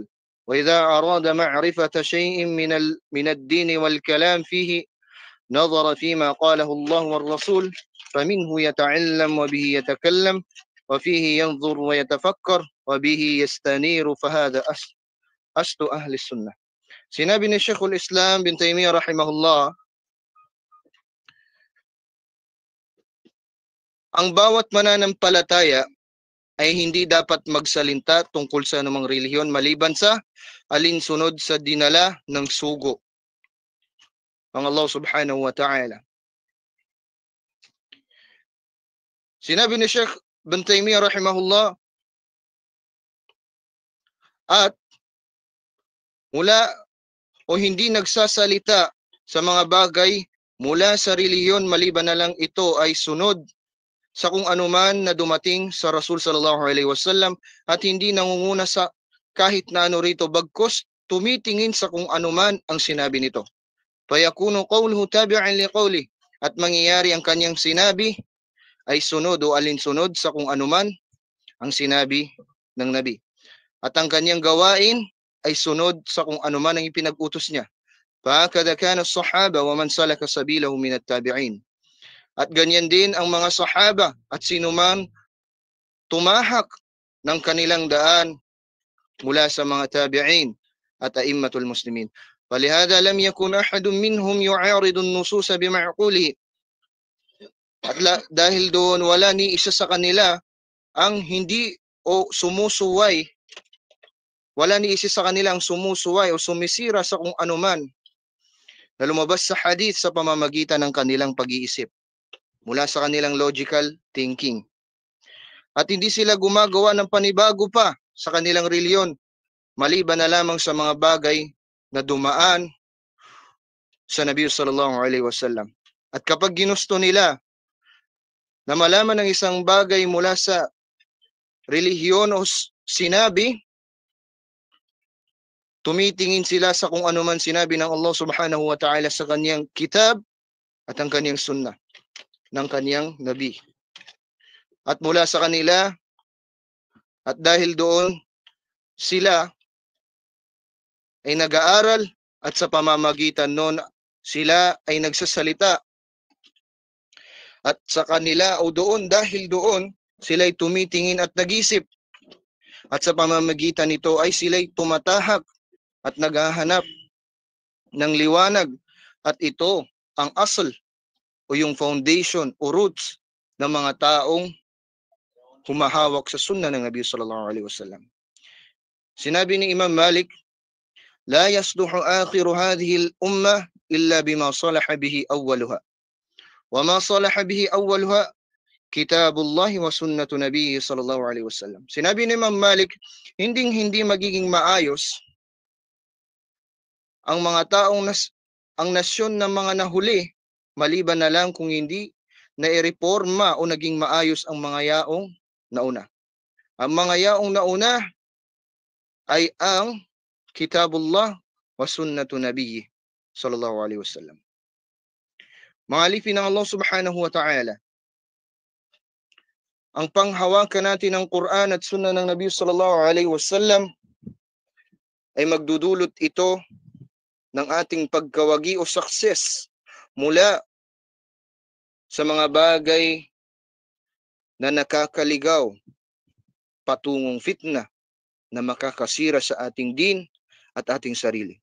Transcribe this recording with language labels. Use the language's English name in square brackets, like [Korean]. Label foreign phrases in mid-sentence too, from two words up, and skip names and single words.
[Arabic] وإذا أراد معرفة شيء من الدين والكلام فيه نظر فيما قاله الله والرسول فمنه يتعلم وبه يتكلم وفيه ينظر ويتفكر وبه يستنير فهذا أصل أهل السنة. [Filipino] Sinabi ni Sheikhul Islam bin Taymiyyah rahimahullah, ang bawat mananampalataya ay hindi dapat magsalita tungkol sa anumang relihiyon maliban sa alinsunod sa dinala ng sugo ang Allah [Arabic] سبحانه وتعالى. [Filipino] Sinabi ni Sheikh bin Taymiyyah rahimahullah, at mula o hindi nagsasalita sa mga bagay mula sa relihiyon maliban na lang ito ay sunod sa kung anuman na dumating sa Rasul [Arabic] صلى الله عليه وسلم [Filipino] at hindi nangunguna sa kahit na ano rito bagkus tumitingin sa kung anuman ang sinabi nito. [Arabic] فيكون قوله تابعا لقوله, [Filipino] at mangyayari ang kanyang sinabi ay sunod o alinsunod sa kung anuman ang sinabi ng Nabi. At ang kanyang gawain ay sunod sa kung anuman ang ipinag-utos niya. [Arabic] فكذا كان الصحابة ومن سلك سبيله من التابعين. [Filipino] At ganyan din ang mga sahaba at sinuman tumahak ng kanilang daan mula sa mga tabi'in at [Arabic] أئمة المسلمين. فلهذا لم يكن أحد منهم يعارض النصوص بمعقوله. [Filipino] At dahil doon wala ni isa sa kanila ang hindi o sumusuway, wala ni isa sa kanila ang sumusuway o sumisira sa kung anuman na lumabas sa hadith sa pamamagitan ng kanilang pag-iisip mula sa kanilang [English] logical thinking. [Filipino] At hindi sila gumagawa ng panibago pa sa kanilang reliyon maliban na lamang sa mga bagay na dumaan sa Nabi [Arabic] صلى الله عليه وسلم. [Filipino] At kapag ginusto nila na malaman ng isang bagay mula sa relihiyon o sinabi, tumitingin sila sa kung ano man sinabi ng Allah [Arabic] سبحانه وتعالى [Filipino] sa kanyang kitab at ang kanyang sunnah ng kanyang Nabi. At mula sa kanila, at dahil doon, sila ay nag-aaral at sa pamamagitan noon, sila ay nagsasalita. At sa kanila o doon, dahil doon, sila ay tumitingin at nag-isip. At sa pamamagitan nito ay sila ay tumatahak at naghahanap ng liwanag. At ito ang asal o yung foundation o roots ng mga taong humahawak sa sunnah ng Nabi [Arabic] صلى الله عليه وسلم. [Filipino] Sinabi ni Imam Malik, [Arabic] لا يصلح آخر هذه الأمة إلا بما صلح به أولها. وما صلح به أولها كتاب الله وسنة نبي صلى الله عليه وسلم. [Filipino] Sinabi ni Imam Malik, hindi magiging maayos ang mga taong ang nasyon ng mga nahuli maliban na lang kung hindi na ireforma o naging maayos ang mga yaong nauna. Ang mga yaong nauna ay ang [Arabic] كتاب الله وسنة نبي صلى الله عليه وسلم. [Filipino] Mga alipin ng Allah [Arabic] سبحانه وتعالى, [Filipino] ang panghawakan natin ng Quran at Sunnah ng Nabi [Arabic] صلى الله عليه وسلم [Filipino] ay magdudulot ito ng ating pagkawagi o success mula sa mga bagay na nakakaligaw patungong fitna na makakasira sa ating din at ating sarili.